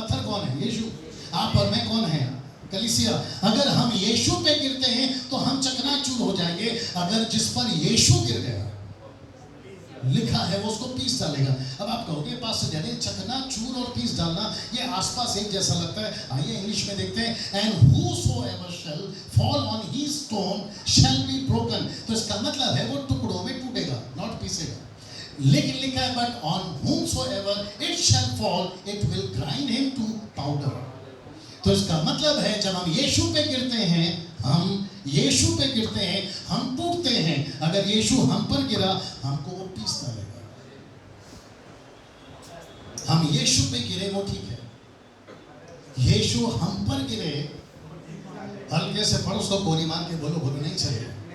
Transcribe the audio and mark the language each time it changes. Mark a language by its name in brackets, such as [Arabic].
[Hindi] पत्थर कौन है? यीशु। आप और मैं कौन है? कलीसिया। अगर हम यीशु पे गिरते हैं तो हम चकनाचूर हो जाएंगे। अगर जिस पर यीशु गिर गया, लिखा है वो उसको पीस डालेगा। अब आप कहोगे पास्टर जाने चकनाचूर और पीस डालना ये आसपास एक जैसा लगता है। आइए इंग्लिश में देखते हैं। [English] And whosoever shall fall on his stone shall be broken। [Hindi] तो इसका मतलब है वो टुकड़ों में टूटेगा, नॉट पीसेगा। लेकिन लिखा है but [English] on whomsoever it shall fall it will grind him to powder। [Hindi] तो इसका मतलब है जब हम यीशु पे गिरते हैं, हम यीशु पे गिरते हैं, हम टूटते हैं। अगर यीशु हम पर गिरा हमको वो पीस डालेगा। हम यीशु पे गिरे वो ठीक है, यीशु हम पर गिरे, हल्के से पड़ोस को गोली मार के बोलो नहीं चलेगा।